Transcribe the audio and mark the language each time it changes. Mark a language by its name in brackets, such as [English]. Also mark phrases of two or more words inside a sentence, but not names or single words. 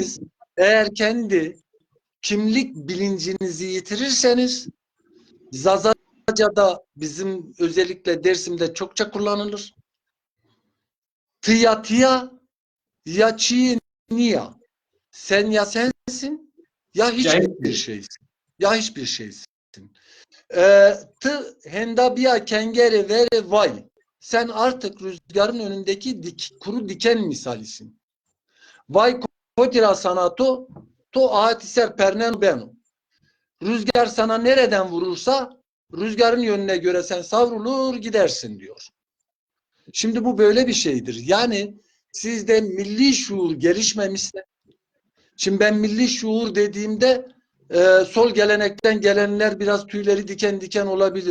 [Turkish] Siz eğer kendi kimlik bilincinizi yitirirseniz, Zazaca'da bizim özellikle Dersim'de çokça kullanılır. [Zaza] Tıya tıya ya çiğ niya. [Turkish] Sen ya sensin ya hiçbir Cahil. şeysin. Ya hiçbir şeysin. [Zaza] Tı hendabiya kengeri vere vay. [Turkish] Sen artık rüzgarın önündeki kuru diken misalisin. [Zaza] Vay kotira sanato to ahatiser pernen benu. [Turkish] Rüzgar sana nereden vurursa rüzgarın yönüne göre sen savrulur gidersin diyor. Şimdi bu böyle bir şeydir. Yani sizde milli şuur gelişmemişse, şimdi ben milli şuur dediğimde sol gelenekten gelenler biraz tüyleri diken diken olabilir.